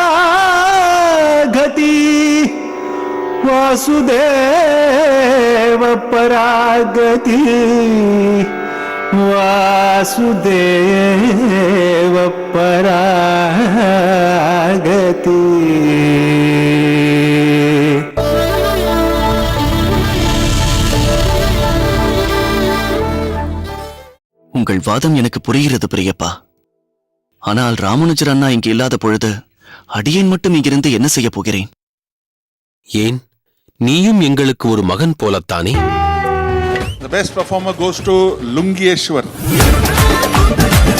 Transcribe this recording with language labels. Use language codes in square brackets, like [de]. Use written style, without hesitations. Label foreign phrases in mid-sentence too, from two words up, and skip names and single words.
[sa] गति वासुदेव परागति वासुदेव परागति [ta] உங்கள் வாதம் எனக்கு புரிகிறது பெரியப்பா. ஆனால் ராமானுஜர் அண்ணா இங்கு இல்லாத பொழுது அடியேன் மட்டும் இங்கிருந்து என்ன செய்ய போகிறேன்? ஏன் நீயும் எங்களுக்கு ஒரு மகன் போலத்தானே? [en] The best performer goes to Lungiyeshwar.